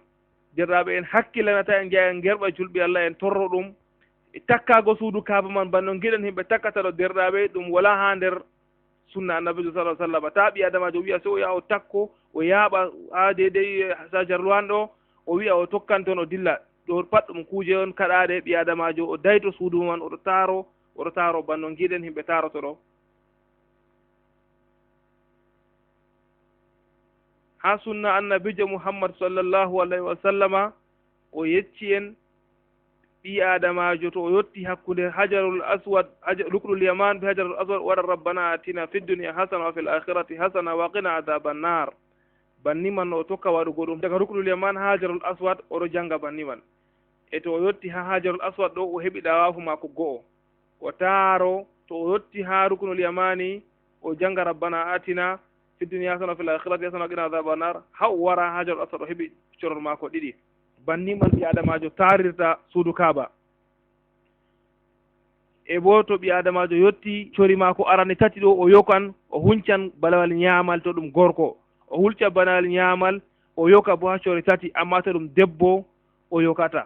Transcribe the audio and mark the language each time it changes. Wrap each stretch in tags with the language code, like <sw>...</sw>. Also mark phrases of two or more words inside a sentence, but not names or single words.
<ff>derɗaɓe en hakkilanata en jeeya en gerɓa julɓe allah en torro ɗum takkago suudu kaaba man banno giɗen himɓe takkata ɗo derɗaɓe ɗum wala ha nder sunna annabijo</ff> <ar>صلى الله عليه وسلم</ar> <ff>ta ɓi adamajo wiya so o yaha o takko o yaaɓa ha deydey sajarloan ɗo o wiya o tokkan toon o dilla ɗo pat ɗum kuuje on kaɗaɗe ɓi adamajo o dayto suudu man oɗo taro banno giɗen himɓe taroto ɗo. ha sunna annabijo muhammad</ff> <ar>صلى الله عليه وسلم</ar> <ff>o yecci en ɓi adamajo to o yetti hakkude</ff> <ar>الحجر الأسود الركن اليماني</ar> <ff>be hajarul aswad waɗa</ff> <ar>ربنا آتنا في الدنيا حسنة وفي الآخرة حسنة وقنا عذاب النار</ar> <ff>banni man o tokka waɗugo ɗum daga</ff> <ar>الركن اليماني</ar> <ff>ha</ff> <ar>الحجر الأسود</ar> <ff>oɗo janga banni man. e to o yetti ha</ff> <ar>الحجر الأسود</ar> <ff>ɗo o heɓi ɗawafu mako go'o o taaro to o yetti ha</ff> <ar>الركن اليماني</ar> <ff>o janga</ff> <ar>ربنا آتنا في الدنيا حسنة وفي الآخرة حسنة وقنا عذاب النار</ar> <ff>ha o wara</ff> <ar>الحجر الأسود</ar> <ff>o heɓi corol mako ɗiɗi. banni man ɓi adamajo tarirta suudu kaaba. e bo to ɓi adamajo yetti cori mako arane tati ɗo o yokan o huncan balawal ñaamal to ɗum gorko o hulca balawal ñaamal o yoka bo ha cori tati amma to ɗum debbo o yokata.</ff>